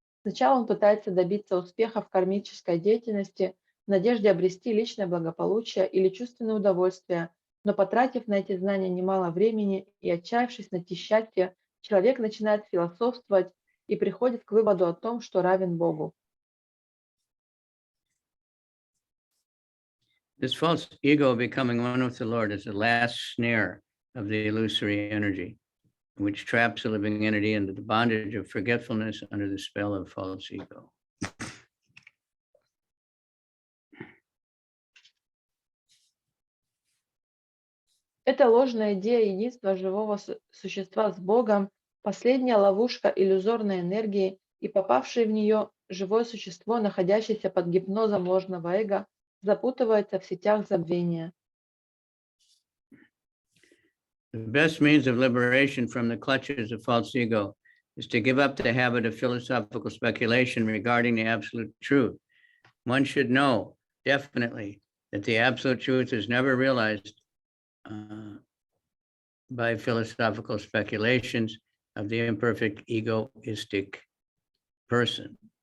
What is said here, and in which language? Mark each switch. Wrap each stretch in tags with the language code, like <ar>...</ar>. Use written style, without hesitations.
<ru>Сначала он пытается добиться успеха в кармической деятельности в надежде обрести личное благополучие или чувственное удовольствие, но потратив на эти знания немало времени и отчаявшись найти счастье, человек начинает философствовать и приходит к выводу о том, что равен Богу.</ru> <en>This false ego of becoming one with the Lord is the last snare of the illusory energy, which traps the living entity into the bondage of forgetfulness under the spell of false ego.</en> <ru>Эта ложная идея единства живого существа с Богом, последняя ловушка иллюзорной энергии, и попавшее в нее живое существо, находящееся под гипнозом ложного эго, запутывается в сетях забвения.</ru> <en>The best means of liberation from the clutches of false ego is to give up the habit of philosophical speculation regarding the absolute truth. One should know definitely that the absolute truth is never realized by philosophical speculations of the imperfect egoistic person.</en>